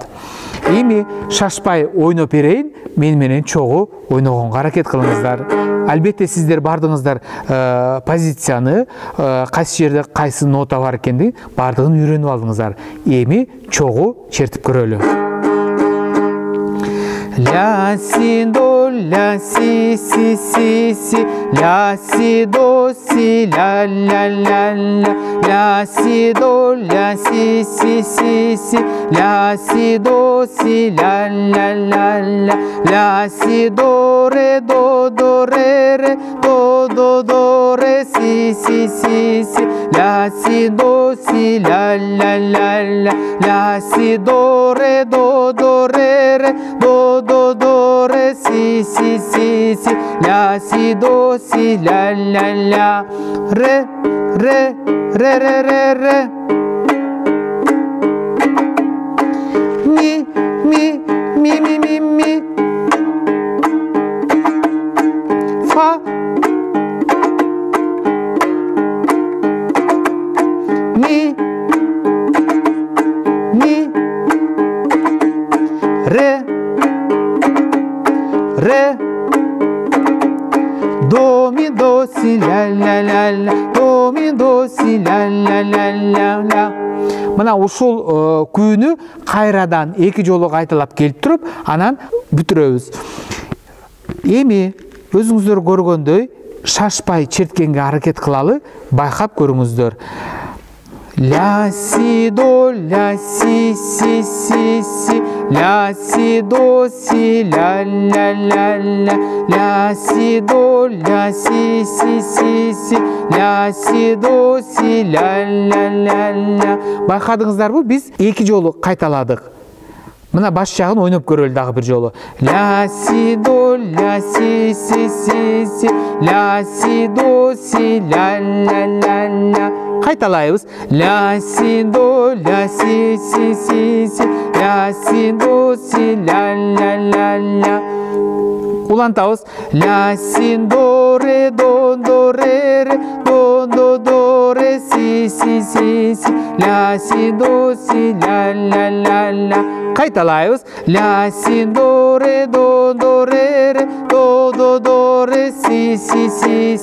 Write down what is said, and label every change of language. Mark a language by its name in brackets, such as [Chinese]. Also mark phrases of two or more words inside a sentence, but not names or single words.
[Kyrgyz] Эми шашпай ойноп берейин, мен менен чогуу ойногонго аракет кылыңыздар. Албетте сиздер бардыңыздар позицияны, кайсы жерде кайсы нота бар экендигин бардыгын үйрөнүп алдыңыздар. Эми чогуу чертип көрөлү. Ля си до ля си си си си, ля си до си ля ля ля ля, ля си до ля си си си си, ля си до си ля ля ля ля, ля си до ре до ре ре, до ре си си си си, ля си до си ля ля ля ля, ля си до ре ре, до ре си си си си, ля си до си ля ля ля, ре ре ре ре ре ре, ми ми ми ми ми ми, фа ми ми, ре ре, до ми до си ля ля ля ля, до ми до си ля ля ля ля ля. Мына ушул күүнү кайрадан 2 жолу кайталап келип туруп, анан бүтүрөбүз. Эми өзүңүздөр көргөндөй шашпай черткенге аракет кылалы, байкап көрүңүздөр. Ля си до ля си си си си, ля си до си ля ля ля ля, ля си до ля си си си си, ля си до си ля ля ля ля. Байкадыңыздарбы, биз 2 жолу кайталадык. Мына баш жагын ойноп көрөлү дагы бир жолу. Ля си до ля си си си си, ля си до си ля ля ля ля. Кайталайбыз. Ля си до ля си си си си, ля си до си ля ля ля ля. улантабыз. Ля, син, до, ре, до, ре, до, ре, си, си. Ля, си, до, си, ля. Кайталайбыз. Ля, син, до, ре, до, ре, до, ре, си, си.